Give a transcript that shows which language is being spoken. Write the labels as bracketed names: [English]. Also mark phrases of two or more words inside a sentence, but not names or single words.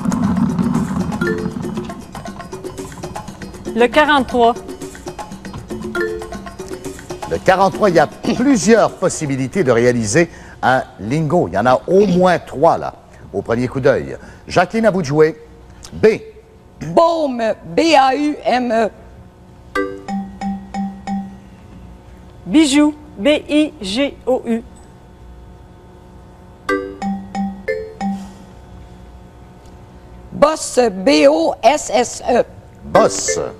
[French] Le 43. Le 43, il y a plusieurs possibilités de réaliser un lingo. Il y en a au moins 3, là, au premier coup d'œil. Jacqueline, à vous de jouer. B. Baume. B-A-U-M-E. Bijou, B-I-G-O-U. Bosse. B-O-S-S-E. Bosse.